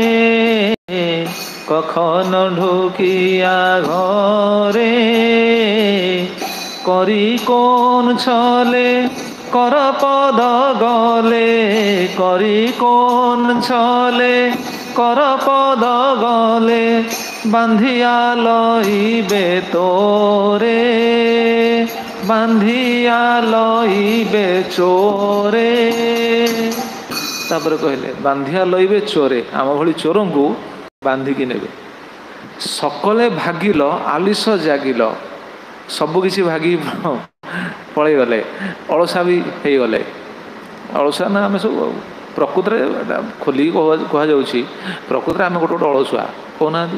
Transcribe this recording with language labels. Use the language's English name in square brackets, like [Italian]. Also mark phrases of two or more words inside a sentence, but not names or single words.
[Bangla] কখন ঢুকিয়া ঘরে, করি কোন ছলে কর পদ গলে, করি কোন ছলে কর পদ গলে, বান্ধিয়া লইবে তোরে, বান্ধিয়া লইবে চোরে। [Odia] ତାପରେ କହିଲେ [Bangla] বান্ধিয়া লইবে চোরে, [Odia] ଆମ ଭଳି ଚୋରଙ୍କୁ ବାନ୍ଧିକି ନେବେ। [Bangla] সকলে ভাগিল আলিস জাগিল, [Odia] ସବୁକିଛି ଭାଗି ପଳେଇଗଲେ, ଅଳସା ବି ହେଇଗଲେ। ଅଳସା ନା ଆମେ ସବୁ ପ୍ରକୃତରେ ଖୋଲିକି କୁହାଯାଉଛି, ପ୍ରକୃତରେ ଆମେ ଗୋଟେ ଅଳସୁଆ କହୁନାହାନ୍ତି।